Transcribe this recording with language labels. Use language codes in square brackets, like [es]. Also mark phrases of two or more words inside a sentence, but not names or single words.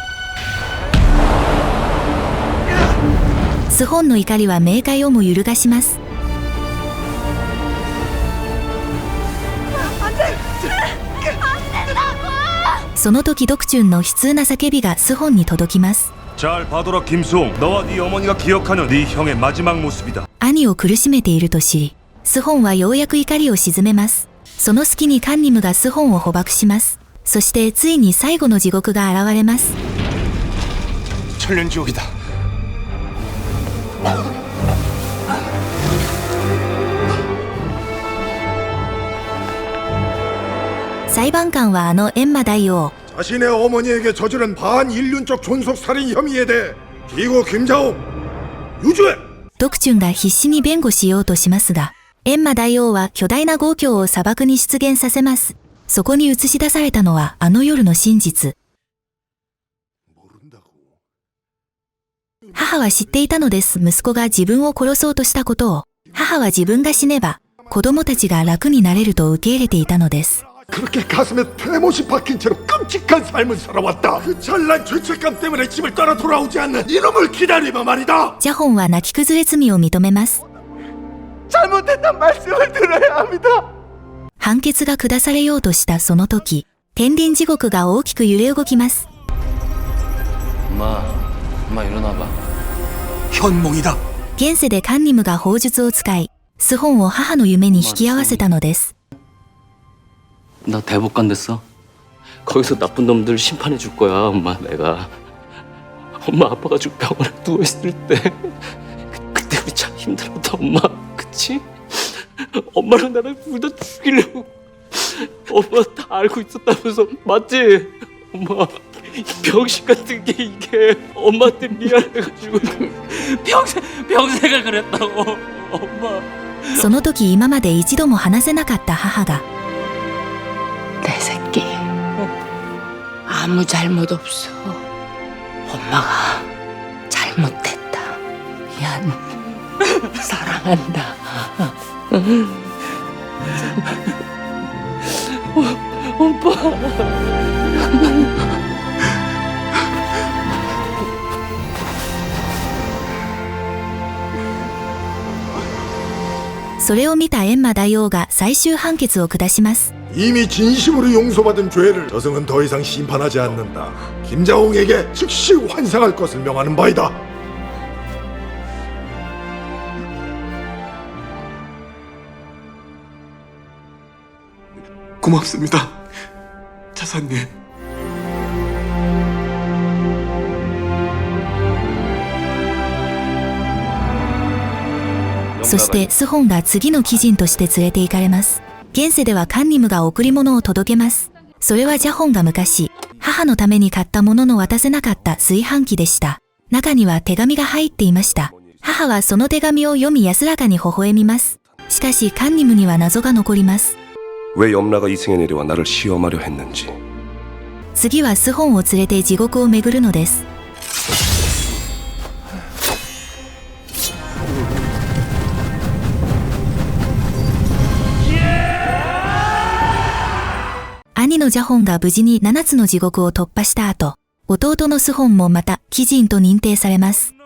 [ja] スホンの怒りは冥界をも揺るがします。その時ドクチュンの悲痛な叫びがスホンに届きます。 [ko] 잘 봐둬라 김수홍. 너와 네 어머니가 기억하는 네 형의 마지막 모습이다. [ja] 兄を苦しめていると知り、スホンはようやく怒りを鎮めます。その隙にカンニムがスホンを捕獲します。そしてついに最後の地獄が現れます。 [ko] 천륜지옥이다. [ja] 裁判官はあの閻魔大王。 [ko] 자신의 어머니에게 저지른 반인륜적 존속살인 혐의에 대해 피고 김자웅 유죄! [ja] ドクチュンが必死に弁護しようとしますが、閻魔大王は巨大な豪郷を砂漠に出現させます。そこに映し出されたのはあの夜の真実。母は知っていたのです。息子が自分を殺そうとしたことを。母は自分が死ねば子供たちが楽になれると受け入れていたのです。 [ko] 그렇게 가슴에 대못이 박힌 채로 끔찍한 삶을 살아왔다. 그 찬란 죄책감 때문에 집을 떠나 돌아오지 않는 이놈을 기다리며 말이다. [ja] ジャホンは泣き崩れ罪を認めます。 [ko] 잘못했단 말씀을 들어야 합니다. [ja] 判決が下されようとしたその時、天輪地獄が大きく揺れ動きます。 [ko] 엄마 일어나봐. 현몽이다. [ja] 現世でカンニムが砲術を使い、スホンを母の夢に引き合わせたのです。 [ko] 나 대법관 됐어. 거기서 나쁜 놈들 심판해 줄 거야, 엄마. 내가 엄마 아빠가 지금 병원에 누워 있을 때 그때 우리 참 힘들었다, 엄마. 그치? 엄마랑 나랑 둘 다 죽이려고 엄마 다 알고 있었다면서 맞지? 엄마 이 병신 같은 게 이게 엄마한테 미안해가지고 평생을 그랬다고 엄마. [ja] その時今まで一度も話せなかった母が [ko] 내 새끼 아무 잘못 없어. 엄마가 잘못했다. 미안. 사랑한다. 오빠. [ja] それを見た閻魔大王が最終判決を下します。 [ko] 이미 진심으로 용서받은 죄를 저승은 더 이상 심판하지 않는다. 김자홍에게 즉시 환생할 것을 명하는 바이다. 고맙습니다, 차사님. [ja] そしてスホンが次の貴人として連れて行かれます。現世ではカンニムが贈り物を届けます。それはジャホンが昔母のために買ったものの渡せなかった炊飯器でした。中には手紙が入っていました。母はその手紙を読み安らかに微笑みます。しかしカンニムには謎が残ります。 [ko] 왜 염라가 이승에 내려와 나를 시험하려 했는지. [ja] 次はスホンを連れて地獄を巡るのです。兄のジャホンが無事に7つの地獄を突破した後、弟のスホンもまた貴人と認定されます。